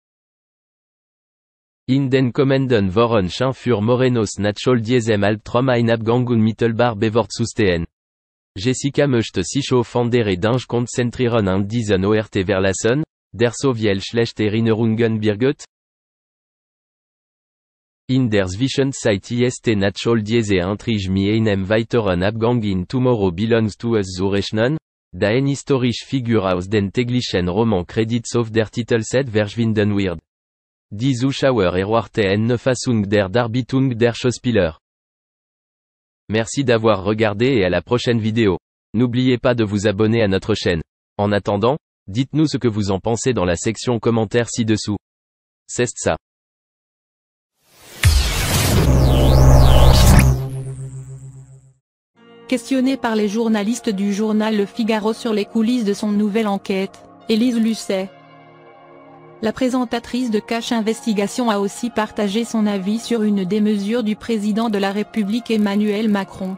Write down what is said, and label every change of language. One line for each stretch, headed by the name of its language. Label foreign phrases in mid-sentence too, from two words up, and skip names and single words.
German: In den kommenden Wochen scheint für Morenos nach all diesem Albtraum ein Abgang unmittelbar bevorzustehen. Jessica möchte sich auf andere Dinge konzentrieren und diesen Ort verlassen, der so viel schlechte Erinnerungen birgt. In der Zwischenzeit ist nach all diese Intrige mit einem weiteren Abgang in Tomorrow belongs to us zu rechnen, da eine historische Figur aus den täglichen Roman Credits auf der Titelseite verschwinden wird. Die Zuschauer erwarten eine Fassung der Darbietung der Schauspieler.
French: Merci d'avoir regardé et à la prochaine vidéo. N'oubliez pas de vous abonner à notre chaîne. En attendant, dites-nous ce que vous en pensez dans la section commentaires ci-dessous. C'est ça. Questionnée par les journalistes du journal Le Figaro sur les coulisses de son nouvelle enquête, Élise Lucet, la présentatrice de Cache Investigation, a aussi partagé son avis sur une des mesures du président de la République Emmanuel Macron.